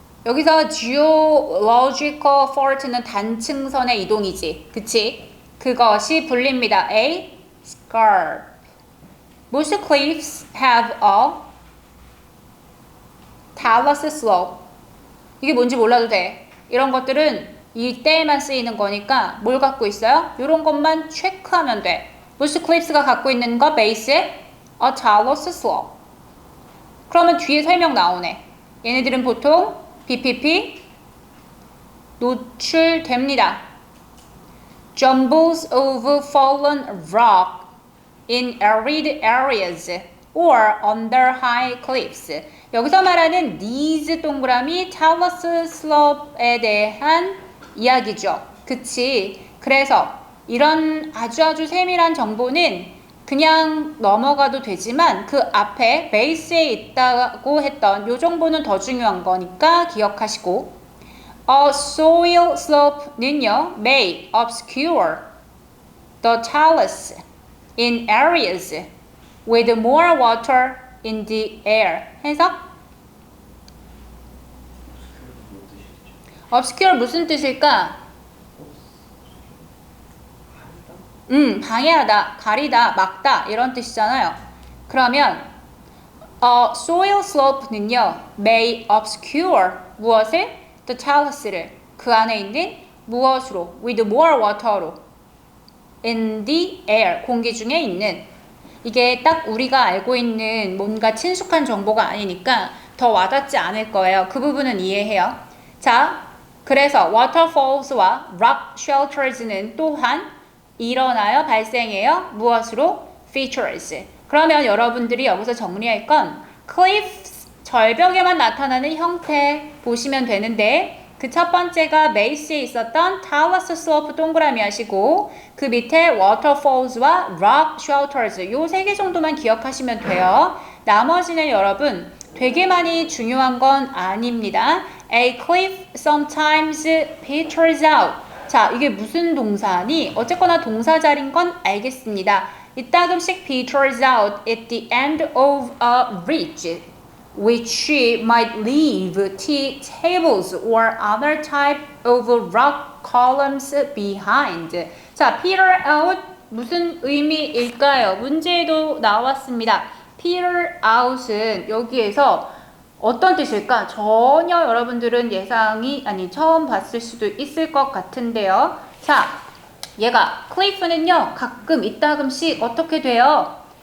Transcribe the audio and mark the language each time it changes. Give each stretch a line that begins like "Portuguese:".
Korean: 여기서 geological fault는 단층선의 이동이지. 그치? 그것이 불립니다.
English: A scarp. Most cliffs have a talus slope.
Korean: 이게 뭔지 몰라도 돼. 이런 것들은 이때에만 쓰이는 거니까 뭘 갖고 있어요? 이런 것만 체크하면 돼.
English: Most cliffs
Korean: 가 갖고 있는 거 베이스에 a talus slope. 그러면 뒤에 설명 나오네. 얘네들은 보통 BPP 노출됩니다.
English: Jumbles of fallen rock in arid areas or under high cliffs.
Korean: 여기서 말하는 these 동그라미 talus slope에 대한 이야기죠. 그치? 그래서 이런 아주 세밀한 정보는 그냥 넘어가도 되지만 그 앞에 베이스에 있다고 했던 요 정보는 더 중요한 거니까 기억하시고
English: A soil slope
Korean: 는요
English: may obscure the talus in areas with more water in the air.
Korean: 해석? obscure 무슨 뜻일까? 방해하다, 가리다, 막다 이런 뜻이잖아요. 그러면 soil slope는요 may obscure 무엇을? the talus를 그 안에 있는 무엇으로?
English: with more water
Korean: 로 in the air 공기 중에 있는 이게 딱 우리가 알고 있는 뭔가 친숙한 정보가 아니니까 더 와닿지 않을 거예요. 그 부분은 이해해요. 자, 그래서 waterfalls와 rock shelters는 또한 일어나요? 발생해요? 무엇으로? features. 그러면 여러분들이 여기서 정리할 건 cliffs, 절벽에만 나타나는 형태 보시면 되는데 그 첫 번째가 베이스에 있었던 talus slope 동그라미 하시고 그 밑에 waterfalls와 rock shelters 요 세 개 정도만 기억하시면 돼요. 나머지는 여러분 되게 많이 중요한 건 아닙니다.
English: A cliff sometimes peters out.
Korean: 자, 이게 무슨 동사니? 어쨌거나 동사자리인 건 알겠습니다. 이따금씩
English: peters out at the end of a ridge, which might leave tea tables or other type of rock columns behind.
Korean: 자, peter out 무슨 의미일까요? 문제에도 나왔습니다. peter out은 여기에서 어떤 뜻일까? 전혀 여러분들은 처음 봤을 수도 있을 것 같은데요. 자, 얘가 cliff는요, 가끔 이따금씩 어떻게 돼요?